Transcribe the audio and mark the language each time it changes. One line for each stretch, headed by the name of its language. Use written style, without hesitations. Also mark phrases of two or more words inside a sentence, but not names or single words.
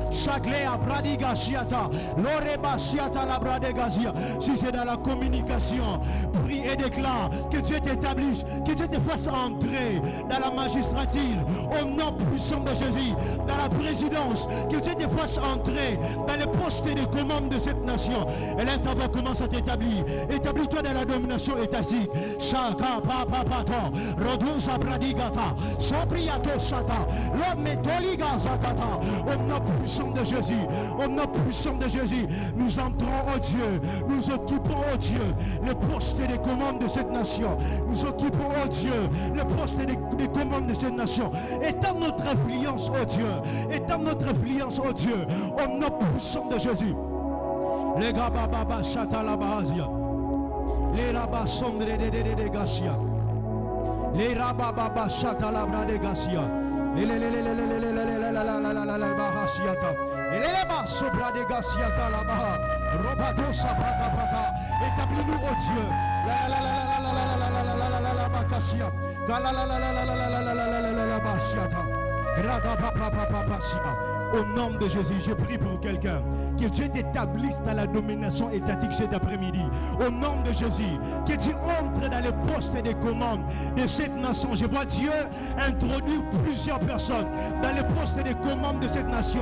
French: Si c'est dans la communication, prie et déclare que Dieu t'établisse, que Dieu te fasse entrer dans la magistrature au nom puissant de Jésus, dans la présidence, que Dieu te fasse entrer dans les postes de commande de cette nation. Et là, ta voix commence à t'établir. Établis-toi dans la domination étatique. Chaka papa pato, rodunsa pradigata, sobriato chata, l'homme toliga zakata, au nom puissant de Jésus, au nom puissant de Jésus, nous entrons, oh Dieu, nous occupons, oh Dieu, le poste des commandes de cette nation. Nous occupons, oh Dieu, le poste des commandes de cette nation. Étends notre influence, oh Dieu, étends notre influence, oh Dieu, au nom puissant de Jésus. Les gars, baba, chata la bahazia. Les rabas sombre de Gasia. Les rabas baba chata labra de Gasia. Les bahasiata. Et les bas sobra de Gasiata là-bas. Robato sapata pata. Établis-nous, oh Dieu. La la la la la la la la la la la la la bacasia. Gala la la la la la la la la la la la la basiata. Grada papa papa pasia. Au nom de Jésus, je prie pour quelqu'un. Que Dieu t'établisse dans la domination étatique cet après-midi. Au nom de Jésus, que tu entres dans les postes et des commandes de cette nation. Je vois Dieu introduire plusieurs personnes dans les postes et des commandes de cette nation.